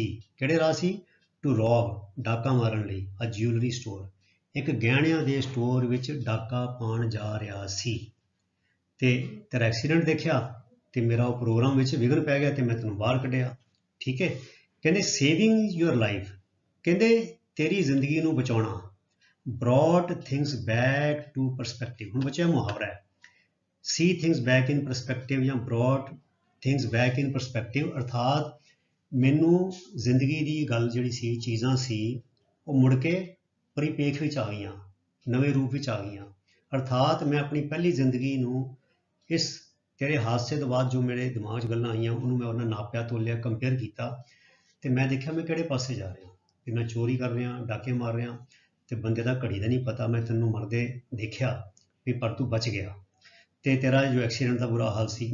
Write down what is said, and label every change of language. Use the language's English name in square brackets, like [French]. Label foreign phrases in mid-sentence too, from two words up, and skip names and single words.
[Punjabi] ਕਿਹੜੇ ਰਾਹ ਸੀ, [English] to rob, [Punjabi] ਡਾਕਾ ਮਾਰਨ ਲਈ, [English] a jewellery store, [Punjabi] ਇੱਕ ਗਹਿਣਿਆਂ ਦੇ ਸਟੋਰ ਵਿੱਚ ਡਾਕਾ ਪਾਉਣ ਜਾ ਰਿਹਾ ਸੀ, ਤੇ ਤੇਰਾ ਐਕਸੀਡੈਂਟ ਦੇਖਿਆ ਤੇ ਮੇਰਾ ਉਹ ਪ੍ਰੋਗਰਾਮ ਵਿੱਚ ਵਿਘਨ ਪੈ ਗਿਆ ਤੇ ਮੈਂ ਤੈਨੂੰ ਬਾਹਰ ਕੱਢਿਆ। ਠੀਕ ਹੈ, ਕਹਿੰਦੇ [English] saving your life, [Punjabi] ਕਹਿੰਦੇ ਤੇਰੀ ਜ਼ਿੰਦਗੀ ਨੂੰ ਬਚਾਉਣਾ, [English] brought things back to perspective। [Punjabi] ਹੁਣ ਬੱਚਿਆ ਮੁਹਾਵਰਾ ਹੈ, [English] see things back in perspective ਜਾਂ brought things back in perspective, [Punjabi] ਅਰਥਾਤ ਮੈਨੂੰ ਜ਼ਿੰਦਗੀ ਦੀ ਗੱਲ ਜਿਹੜੀ ਸੀ, ਚੀਜ਼ਾਂ ਸੀ, ਉਹ ਮੁੜ ਕੇ ਪਰਿਪੇਖ ਵਿੱਚ ਆ ਗਈਆਂ, ਨਵੇਂ ਰੂਪ ਵਿੱਚ ਆ ਗਈਆਂ। ਅਰਥਾਤ ਮੈਂ ਆਪਣੀ ਪਹਿਲੀ ਜ਼ਿੰਦਗੀ ਨੂੰ ਇਸ ਤੇਰੇ ਹਾਦਸੇ ਤੋਂ ਬਾਅਦ ਜੋ ਮੇਰੇ ਦਿਮਾਗ 'ਚ ਗੱਲਾਂ ਆਈਆਂ ਉਹਨੂੰ ਮੈਂ ਉਹਨਾਂ ਨਾਪਿਆ, ਤੋਲਿਆ, ਕੰਪੇਅਰ ਕੀਤਾ, ਤੇ ਮੈਂ ਦੇਖਿਆ ਮੈਂ ਕਿਹੜੇ ਪਾਸੇ ਜਾ ਰਿਹਾ, ਤੇ ਮੈਂ ਚੋਰੀ ਕਰ ਰਿਹਾ, ਡਾਕੇ ਮਾਰ ਰਿਹਾ, ਤੇ ਬੰਦੇ ਦਾ ਘੜੀ ਦਾ ਨਹੀਂ ਪਤਾ, ਮੈਂ ਤੈਨੂੰ ਮਰਦੇ ਦੇਖਿਆ ਵੀ ਪਰ ਤੂੰ ਬਚ ਗਿਆ, ਤੇ ਤੇਰਾ ਜੋ ਐਕਸੀਡੈਂਟ ਦਾ ਬੁਰਾ ਹਾਲ ਸੀ।